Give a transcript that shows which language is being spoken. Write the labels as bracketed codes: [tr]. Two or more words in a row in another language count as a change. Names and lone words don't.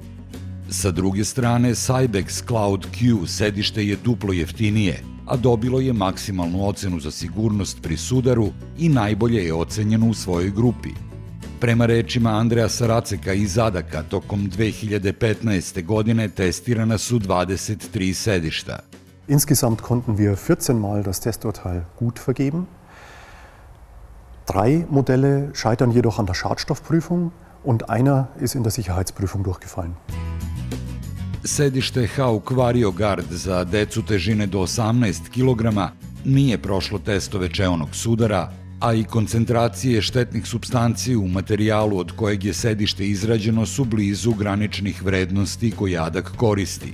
[sr] Sa druge strane, Cybex Cloud Q sedište je duplo jeftinije, a dobilo je maksimalnu ocenu za sigurnost pri sudaru i najbolje je ocenjeno u svojoj grupi. Prema rečima Andreasa Raceka iz ADAC-a, tokom 2015. godine testirana su 23 sedišta. [de] Insgesamt konnten wir 14 Mal das Testurteil gut vergeben. 3 Modelle scheitern jedoch an der Schadstoffprüfung und einer ist in der Sicherheitsprüfung durchgefallen. [sr] Sedište Hauck VarioGuard za decu težine do 18 kg nije prošlo testove čeonog sudara, a i koncentracije štetnih supstanci u materijalu od kojeg je sedište izrađeno su blizu graničnih vrednosti koje ADAC koristi.